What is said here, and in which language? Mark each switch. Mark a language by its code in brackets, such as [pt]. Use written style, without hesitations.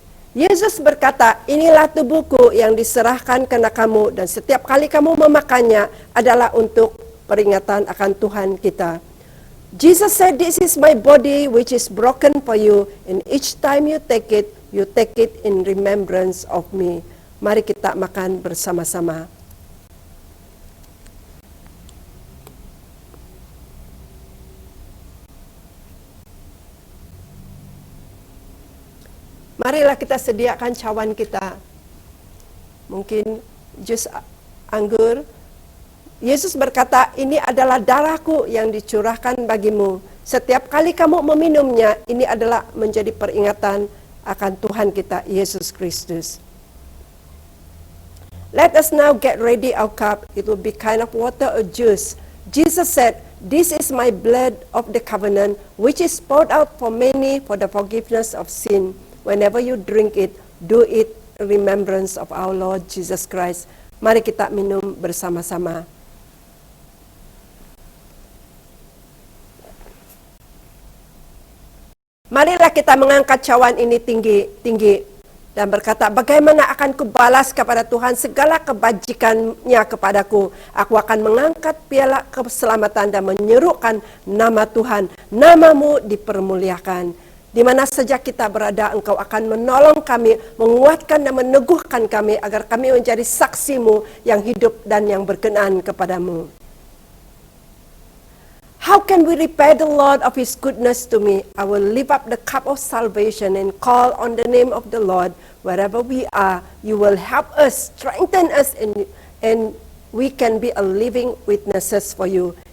[id] Yesus berkata, "Inilah tubuhku yang diserahkan karena kamu, dan setiap kali kamu memakannya adalah untuk peringatan akan Tuhan kita." [en] Jesus said, "This is my body which is broken for you, and each time you take it in remembrance of me." [id] Mari kita makan bersama-sama. Marilah kita sediakan cawan kita. Mungkin jus anggur. Yesus berkata, "Ini adalah darahku yang dicurahkan bagimu. Setiap kali kamu meminumnya, ini adalah menjadi peringatan akan Tuhan kita, Yesus Kristus." [en] Let us now get ready our cup. It will be kind of water or juice. Jesus said, "This is my blood of the covenant, which is poured out for many for the forgiveness of sin. Whenever you drink it, do it in remembrance of our Lord Jesus Christ." [id] Mari kita minum bersama-sama. Marilah kita mengangkat cawan ini tinggi-tinggi dan berkata, "Bagaimana akan kubalas kepada Tuhan segala kebajikannya kepadaku? Aku akan mengangkat piala keselamatan dan menyerukan nama Tuhan. Namamu dipermuliakan. Di mana saja kita berada, Engkau akan menolong kami, menguatkan dan meneguhkan kami, agar kami menjadi saksi-Mu yang hidup dan yang berkenan kepadamu." [en] How can we repay the Lord of His goodness to me? I will lift up the cup of salvation and call on the name of the Lord. Wherever we are, you will help us, strengthen us, and we can be a living witnesses for you.